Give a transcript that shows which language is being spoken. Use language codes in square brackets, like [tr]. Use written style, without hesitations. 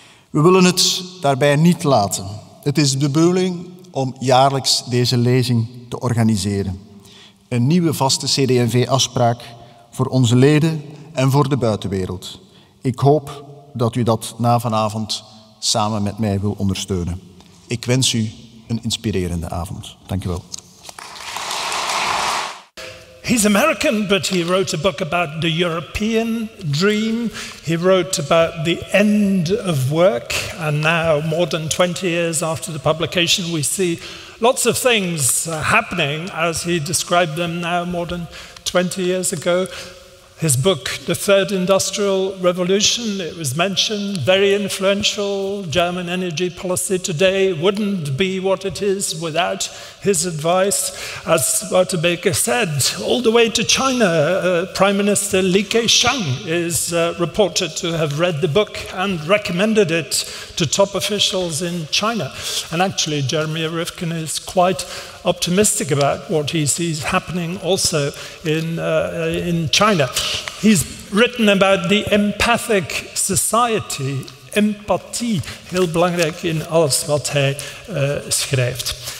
[nl] We willen het daarbij niet laten. Het is de bedoeling om jaarlijks deze lezing te organiseren. Een nieuwe vaste CD&V-afspraak voor onze leden en voor de buitenwereld. Ik hoop dat u dat na vanavond samen met mij wil ondersteunen. Ik wens u een inspirerende avond. Dank u wel. [en] He's American, but he wrote a book about the European dream. He wrote about the end of work, and now, more than 20 years after the publication, we see lots of things happening as he described them now, more than 20 years ago. His book, The Third Industrial Revolution, it was mentioned, very influential. German energy policy today wouldn't be what it is without his advice. As Wouter Baker said, all the way to China, Prime Minister Li Keqiang is reported to have read the book and recommended it to top officials in China. And actually, Jeremy Rifkin is quite optimistic about what he sees happening also in China. He's written about the empathic society, [nl] empathie, heel belangrijk in alles wat hij schrijft.